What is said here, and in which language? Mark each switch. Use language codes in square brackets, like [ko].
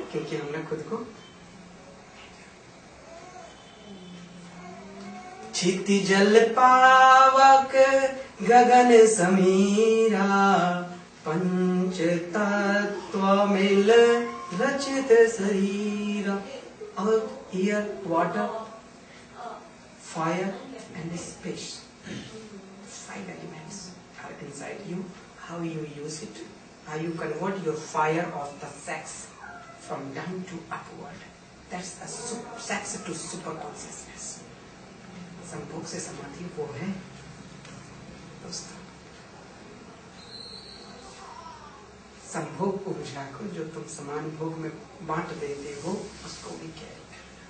[hi] क्योंकि हमने खुद को क्षिति जल पावक गगन समीरा, पंच तत्व मिल रचित शरीरा। [en] Earth, air, water, fire and space, 5 elements are inside you. How you use it, how you convert your fire of the sex from down to upward, that's the sex to super consciousness. [hi] संभोग से समाधि वो है दोस्तों। संभोग ऊर्जा को जो तुम समान भोग में बांट देते हो, उसको भी कैरी कर।